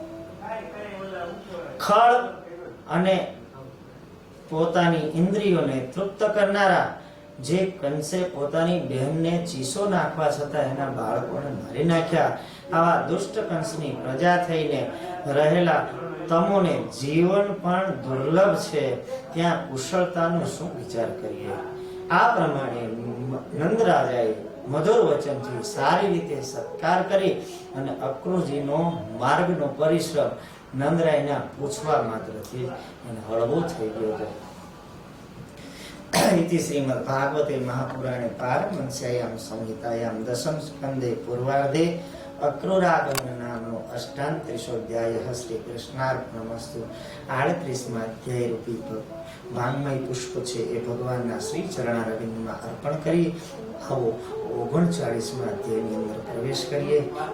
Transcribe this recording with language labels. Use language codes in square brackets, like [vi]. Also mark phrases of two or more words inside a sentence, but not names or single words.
[gu] ખળ અને પોતાની ઇન્દ્રિયોને તૃપ્ત કરનારા જે કંસે પોતાની બહેનને ચીસો નાખવા છતાં એના બાળકોને મારી નાખ્યા, આવા દુષ્ટ કંસની પ્રજા થઈને રહેલા તમોને જીવન પણ દુર્લભ છે, ત્યાં કુશળતાનો શું વિચાર કરીએ? આ પ્રમાણે નંદરાજાએ મધુર વચનથી સારી રીતે સત્કાર કરી અને અક્રૂરજીનો માર્ગનો પરિશ્રમ નંદરાયના પૂછવા માત્રથી એને હળવો થઈ ગયો હતો. [sa] इति श्रीमद् भागवते महापुराणे पारमहंस्यायां संहितायां दशम स्कंदे पूर्वार्धे अक्रूरागमन नामनो अष्टांत्रिशोऽध्यायः श्री कृष्णार्पणमस्तु. [gu] 38માં અધ્યાય રૂપી વાંગ્મય પુષ્પ છે એ ભગવાનના શ્રી ચરણારવિંદમાં અર્પણ કરી આવો 39માં અધ્યાયની અંદર પ્રવેશ કરીએ.